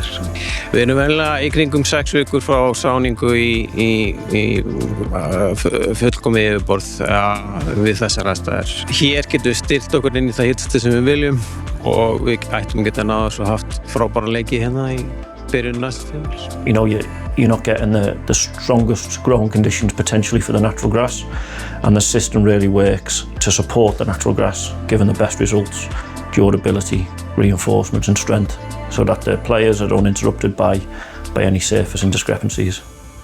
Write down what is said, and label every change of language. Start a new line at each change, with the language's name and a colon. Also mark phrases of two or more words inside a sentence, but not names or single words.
Icelandic: Við erum venjulega í kringum 6 vikur frá sáningu í fullkomið yfirborð við þessar aðstæður. Hér getum við stillt okkur inn í það hittasta sem við viljum og við ættum að geta náða svo haft frábæra leiki hérna í byrjun næsta tímabils.
English: You're not getting the strongest growing conditions potentially for the natural grass, and the system really works to support the natural grass, giving the best results, durability, reinforcement and strength, so that the players are uninterrupted by any surface and discrepancies.